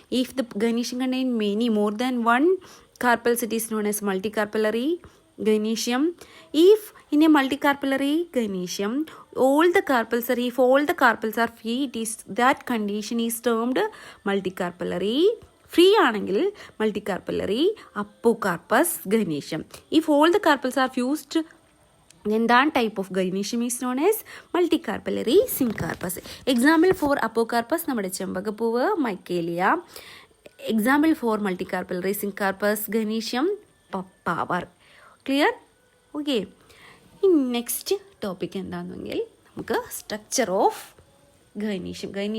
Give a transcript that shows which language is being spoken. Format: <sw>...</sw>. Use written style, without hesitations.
<en>If the gynecium contain more than 1 carpels, it is known as multicarpellary gynecium. If in a multicarpellary gynecium all the carpels are free, it is that condition is termed multicarpellary.</en> <ml>Free ആണെങ്കിൽ മൾട്ടികാർപ്പലറി അപ്പോകാർപ്പസ് gynoecium.</ml> <en>If all the carpels are fused, then that type of gynecium is known as multicarpellary syncarpus. Example for apocarpus</en> <ml>നമ്മുടെ ചെമ്പകപ്പൂവ്,</ml> <en>Michelia. Example for multicarpellary syncarpus gynecium, Papaver. Clear? Okay.</en> <ml>ഇനി</ml> <en>next topic</en> <ml>എന്താണെന്നെങ്കിൽ നമുക്ക്</ml> <en>Structure of gynoecium.</en>